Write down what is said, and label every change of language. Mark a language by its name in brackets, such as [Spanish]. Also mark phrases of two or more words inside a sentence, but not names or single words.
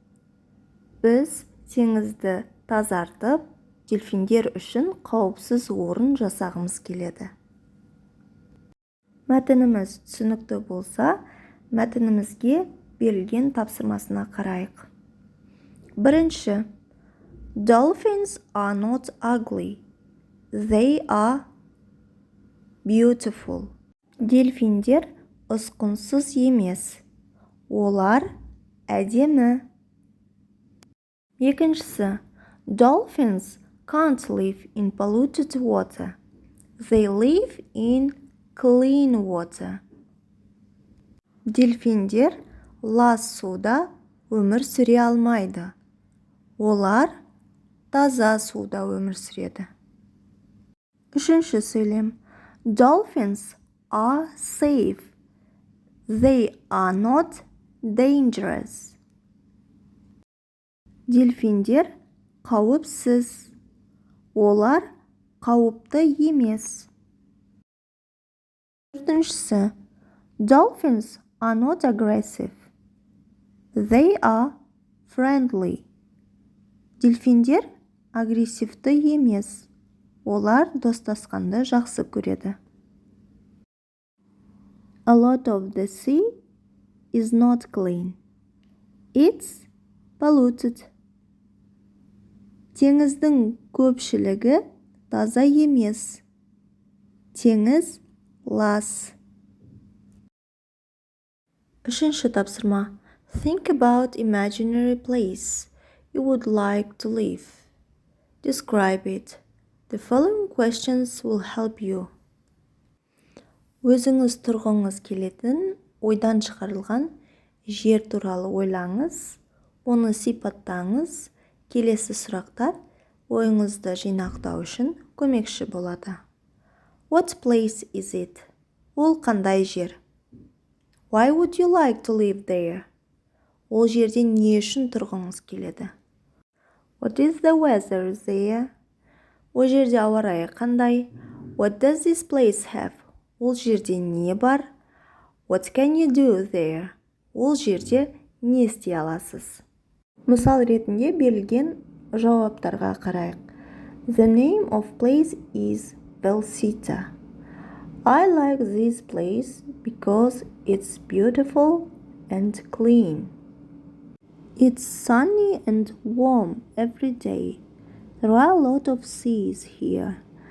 [Kazakh] Біз теңізді тазартып, дельфиндер үшін қауіпсіз орын жасағымыз келеді. Мәтініміз түсінікті болса, мәтінімізге берілген тапсырмасына қарайық. Бірінші. [English] Dolphins are not ugly. They are beautiful. [Kazakh] Дельфиндер ұсқынсыз емес. Олар әдемі. Екіншісі. [English] Dolphins can't live in polluted water. They live in clean water. [Kazakh] Дельфиндер лас суда өмір сүре алмайды. Олар таза суда өмір сүреді. Үшінші сөйлем. [English] Dolphins are safe. They are not dangerous. [Kazakh] Дельфиндер қауіпсіз. Олар қауіпті емес. Төртіншісі. [English] Dolphins are not aggressive. They are friendly. [Kazakh] Дельфиндер агрессивті емес. Олар достасқанды жақсы көреді. [English] A lot of the sea is not clean. It's polluted. [Kazakh] Теңіздің көпшілігі таза емес. Теңіз лас. Үшінші тапсырма. [English] Think about imaginary place you would like to live. Describe it. The following questions will help you. [Kazakh] Өзіңіз тұрғыңыз келетін ойдан шығарылған жер туралы ойлаңыз. Оны сипаттаңыз. Келесі сұрақтар ойыңызды жинақтау үшін көмекші болады. [English] What place is it? [Kazakh] Ол қандай жер? [English] Why would you like to live there? [Kazakh] Ол жерде не үшін тұрғыңыз келеді? [English] What is the weather there? [Kazakh] Ол жерде ауа райы қандай? [English] What does this place have? [Kazakh] Ол жерде не бар? [English] What can you do there? [Kazakh] Ол жерде не істей аласыз? Мысал ретінде берілген жауаптарға қарайық. [English] The name of place is Belsita. I like this place because it's beautiful and clean. It's sunny and warm every day. There are a lot of seas here.